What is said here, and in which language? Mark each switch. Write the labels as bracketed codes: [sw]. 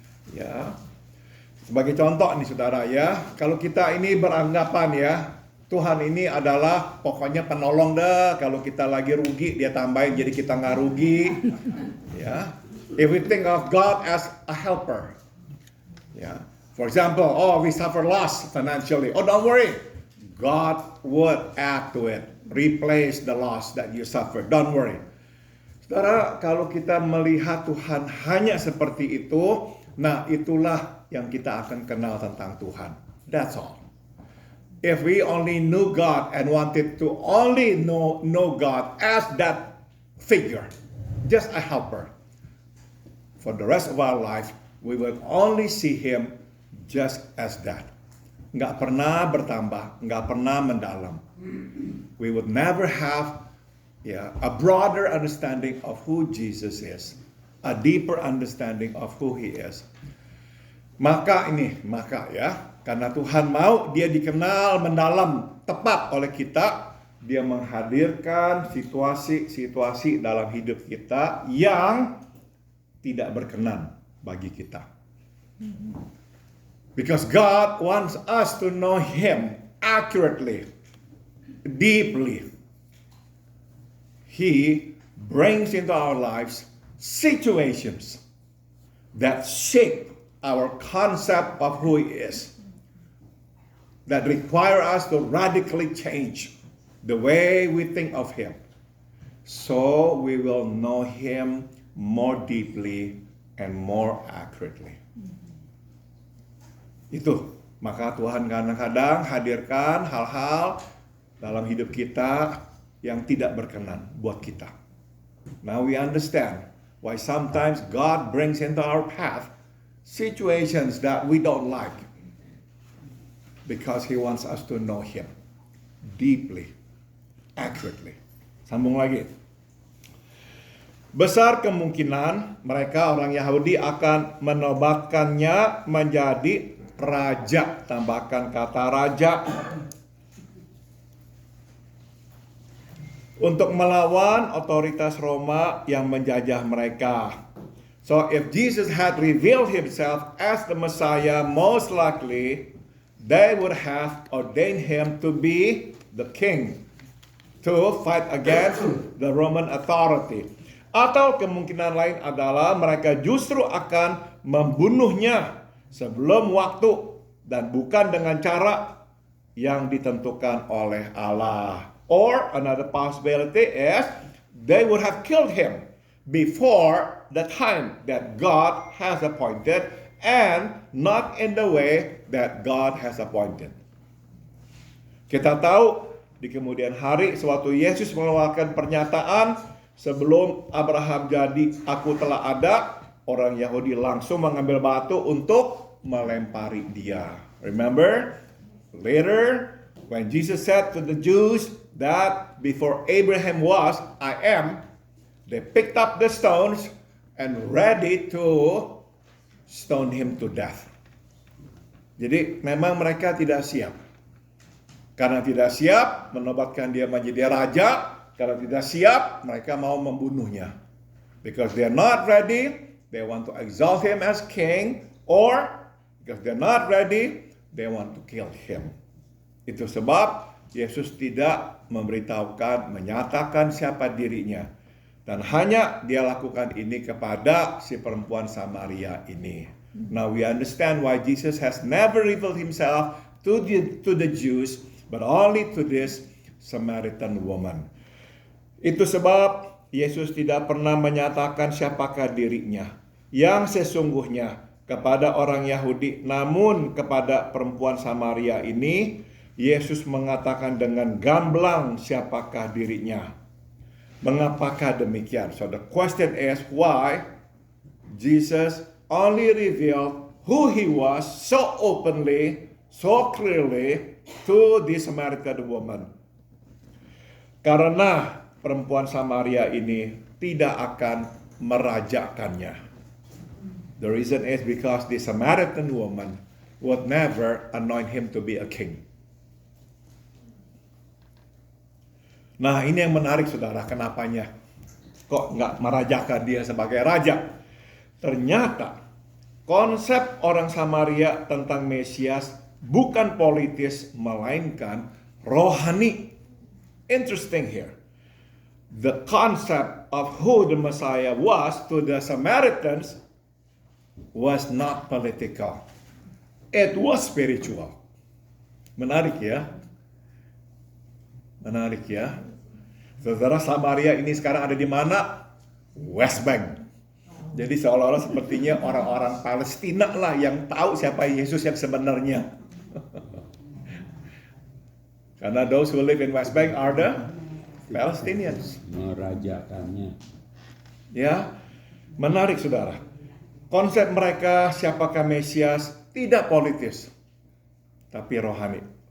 [id] Ya, sebagai contoh nih saudara ya, kalau kita ini beranggapan ya, Tuhan ini adalah pokoknya penolong dah. Kalau kita lagi rugi, dia tambahin jadi kita nggak rugi. [en] Ya, if we think of God as a helper, ya, for example, we suffer loss financially. Oh, don't worry, God would add to it, replace the loss that you suffer. Don't worry. [id] Saudara, kalau kita melihat Tuhan hanya seperti itu, nah itulah yang kita akan kenal tentang Tuhan. [en] That's all. If we only knew God and wanted to only know God as that figure, just a helper, for the rest of our life, we will only see Him just as that. [id] Nggak pernah bertambah, nggak pernah mendalam. [en] We would never have a broader understanding of who Jesus is, a deeper understanding of who He is. [id] Maka ya, karena Tuhan mau dia dikenal mendalam tepat oleh kita, dia menghadirkan situasi-situasi dalam hidup kita yang tidak berkenan bagi kita. [en] Because God wants us to know Him accurately, deeply. He brings into our lives situations that shape our concept of who He is, that require us to radically change the way we think of Him, so we will know Him more deeply and more accurately. [id] Itu, maka Tuhan kadang-kadang hadirkan hal-hal dalam hidup kita yang tidak berkenan buat kita. [en] Now we understand why sometimes God brings into our path situations that we don't like, because He wants us to know Him deeply, accurately. [id] Sambung lagi. Besar kemungkinan mereka orang Yahudi akan menobatkannya menjadi raja. Tambahkan kata raja. untuk melawan otoritas Roma yang menjajah mereka. [en] So if Jesus had revealed himself as the Messiah, most likely they would have ordained him to be the king to fight against the Roman authority. [id] Atau kemungkinan lain adalah mereka justru akan membunuhnya sebelum waktu dan bukan dengan cara yang ditentukan oleh Allah. [en] Or another possibility is they would have killed him before the time that God has appointed and not in the way that God has appointed. [id] Kita tahu di kemudian hari sewaktu Yesus mengeluarkan pernyataan sebelum Abraham jadi aku telah ada, orang Yahudi langsung mengambil batu untuk melempari dia. [en] Remember? Later, when Jesus said to the Jews that before Abraham was, I am, they picked up the stones and ready to stone him to death. [id] Jadi memang mereka tidak siap. Karena tidak siap menobatkan dia menjadi raja, karena tidak siap mereka mau membunuhnya. [en] Because they're not ready, they want to exalt him as king, or because they're not ready, they want to kill him. [id] Itu sebab Yesus tidak memberitahukan, menyatakan siapa dirinya. Dan hanya dia lakukan ini kepada si perempuan Samaria ini. [en] Now we understand why Jesus has never revealed himself to the Jews, but only to this Samaritan woman. [id] Itu sebab Yesus tidak pernah menyatakan siapakah dirinya yang sesungguhnya kepada orang Yahudi, namun kepada perempuan Samaria ini Yesus mengatakan dengan gamblang siapakah dirinya. Mengapakah demikian? [en] So the question is why Jesus only revealed who he was so openly, so clearly to the Samaritan woman. [id] Karena perempuan Samaria ini tidak akan merajakannya. [en] The reason is because the Samaritan woman would never anoint him to be a king. [id] Nah, ini yang menarik saudara, kenapanya kok nggak merajakan dia sebagai raja? Ternyata konsep orang Samaria tentang Mesias bukan politis, melainkan rohani. [en] Interesting here. The concept of who the Messiah was to the Samaritans was not political. It was spiritual. [id] Menarik ya? Menarik ya? Saudara, Samaria ini sekarang ada di mana? West Bank. Jadi seolah-olah sepertinya orang-orang Palestina lah yang tahu siapa Yesus yang sebenarnya. Karena [en] those who live in West Bank are the Palestinians. [id] Merajakannya. Ya, menarik saudara. Konsep mereka siapakah Mesias tidak politis, tapi rohani.